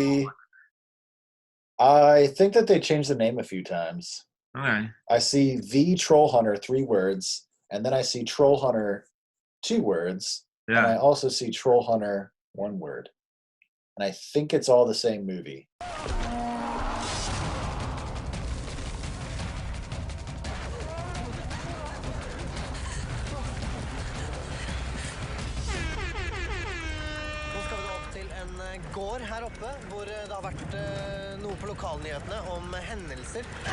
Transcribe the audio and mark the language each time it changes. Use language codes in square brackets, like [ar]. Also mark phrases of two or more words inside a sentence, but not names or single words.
[en] I think that they changed the name a few times. Okay. I see The Troll Hunter, 3 words, and then I see Troll Hunter, 2 words, and I also see Troll Hunter, 1 word. And I think it's all the same movie. [no] Gård her oppe, hvor det har vært noe på lokalnyhetene om hendelser.